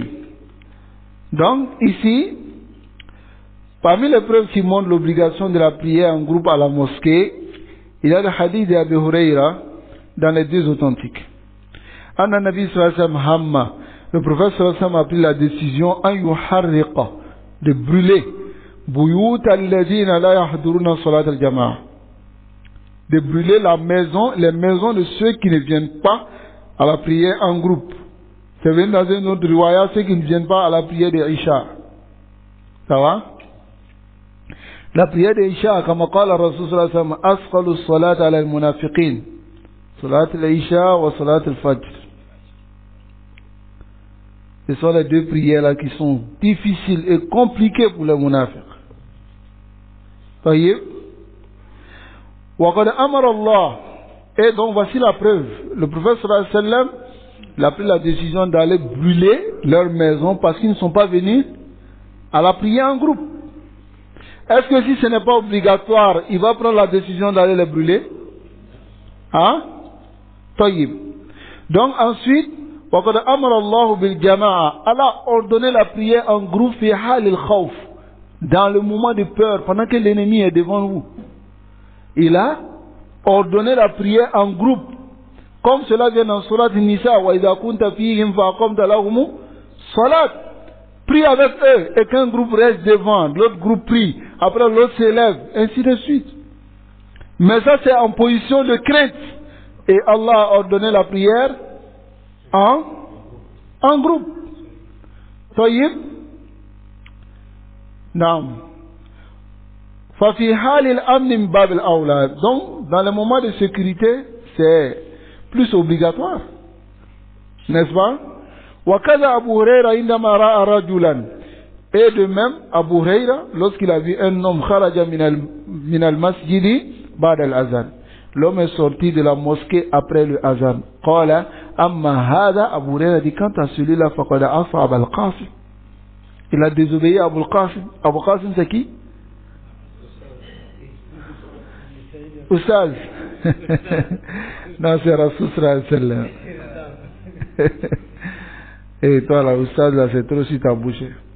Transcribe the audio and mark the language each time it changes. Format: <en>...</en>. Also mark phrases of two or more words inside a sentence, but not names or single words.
<fr>Donc, ici, parmi les preuves qui montrent l'obligation de la prière en groupe à la mosquée, il y a le hadith d'Abu Huraira dans les deux authentiques.</fr> <ar>أن النبي صلى الله عليه وسلم هم.</ar> <fr>Le prophète</fr> <ar>صلى الله عليه وسلم</ar> <fr>a pris la décision</fr> <ar>أن يحرق,</ar> <fr>de brûler</fr> <ar>بيوت الذين لا يحضرون صلاة الجماعة,</ar> <fr>de brûler les maisons de ceux qui ne viennent pas à la prière en groupe. C'est venu dans une autre riwaya, ceux qui ne viennent pas à la prière de Isha. Ça va? La prière de Isha, comme</fr> <ar>قال الرسول صلى الله عليه وسلم, أثقل الصلاة على المنافقين صلاة العشاء وصلاة الفجر.</ar> <fr>Ce sont les deux prières là qui sont difficiles et compliquées pour les munafiqs. Voyez?</fr> <ar>وقد أمر الله.</ar> <fr>Et donc voici la preuve. Le prophète</fr> <ar>صلى الله عليه وسلم,</ar> <fr>il a pris la décision d'aller brûler leur maison parce qu'ils ne sont pas venus à la prière en groupe. Est-ce que si ce n'est pas obligatoire, il va prendre la décision d'aller les brûler? Hein? Taïb. Donc ensuite,</fr> <ar>وَقَدْ أَمَرَ اللَّهُ بِالْجَمَاعَةِ.</ar> <fr>Allah a ordonné la prière en groupe</fr> <ar>في حال الخوف,</ar> <fr>dans le moment de peur, pendant que l'ennemi est devant vous. Il a ordonné la prière en groupe. Comme cela vient dans</fr> <ar>Surat Nisa, وَإِذَا كُنْتَ فِيهِمْ فَأَقَمْتَ لَهُمُ صَلَاةً.</ar> <fr>Prie avec eux et qu'un groupe reste devant, l'autre groupe prie, après l'autre s'élève, ainsi de suite. Mais ça c'est en position de crainte. Et Allah a ordonné la prière en groupe.</fr> <ar>طيب. نعم. ففي حال الأمن باب الأولى.</ar> <fr>Donc, dans les moments de sécurité, c'est plus obligatoire. N'est-ce pas?</fr> <ar>وكذا أبو هريرة عندما رأى رجلا.</ar> <fr>Et de même, Abu Huraira, lorsqu'il a vu un homme</fr> <ar>خرج من المسجد بعد الأذان.</ar> <fr>L'homme est sorti de la mosquée après le azan.</fr> <ar>قال أما هذا.</ar> <fr>Abu Huraira dit, quant à celui-là,</fr> <ar>فقد عصى أبا القاسم.</ar> <fr>Il a désobéi à Abul Qasim. Abul Qasim c'est qui? Oustaz. Non, c'est Rasul</fr> <ar>صلى الله عليه وسلم.</ar> <fr>Et toi là, Oustaz, là, c'est trop si t'as bouché.</fr>